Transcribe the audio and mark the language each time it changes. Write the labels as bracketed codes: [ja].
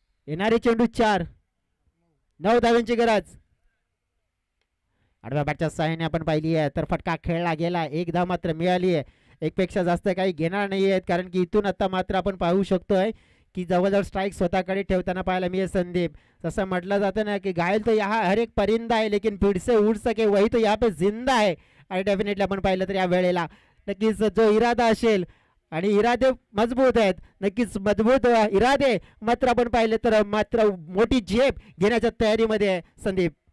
[mr] येणारे चेंडू 4, 9 धावांची गरज. आडव्या बॅटच्या सहाय्याने आपण पाहिली आहे तर फटका खेळला गेला. 1 धाव मात्र मिळाली आहे. एक पेक्षा जास्त काही घेणार नाही आहेत कारण की इथून आता मात्र आपण पाहू शकतोय की जवळजवळ स्ट्राईक स्वतःकडे ठेवताना पाहायला मिळेल संदीप. जसं म्हटलं जातं ना की [hi] घायल तो यहाँ हर एक परिंदा है लेकिन फिर से उड़ सके वही तो यहाँ पे जिंदा है. [mr] आणि डेफिनेटली आपण पाहिलं तर या वेळेला नक्कीच जो इरादा असेल आणि इरादे मजबूत आहेत नक्कीच मजबूत इरादे मात्र आपण पाहिले तर मात्र मोठी झेप घेण्याच्या तयारीमध्ये आहे संदीप.